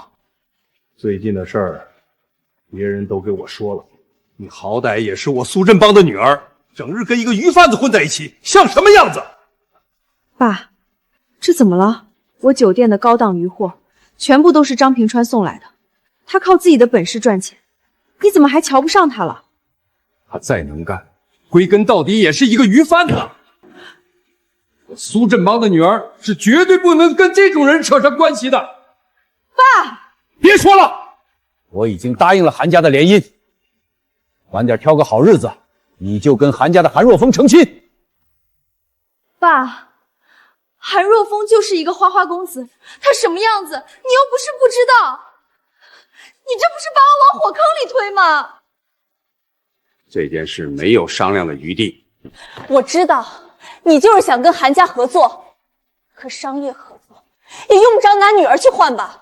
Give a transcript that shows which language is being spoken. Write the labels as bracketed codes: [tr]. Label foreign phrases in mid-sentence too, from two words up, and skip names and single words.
[zh] 最近的事兒，別人都給我說了，你好歹也是我蘇振邦的女兒，整日跟一個魚販子混在一起，像什麼樣子？爸，這怎麼了？我酒店的高檔魚貨，全部都是張平川送來的，他靠自己的本事賺錢，你怎麼還瞧不上他了？他再能幹，歸根到底也是一個魚販子。我蘇振邦的女兒是絕對不能跟這種人扯上關係的。爸，別說了，我已經答應了韓家的聯姻，晚點挑個好日子，你就跟韓家的韓若風成親。爸，韓若風就是一個花花公子，他什麼樣子，你又不是不知道，你這不是把我往火坑裡推嗎？這件事沒有商量的餘地。我知道，你就是想跟韓家合作，可商業合作也用不着拿女兒去換吧？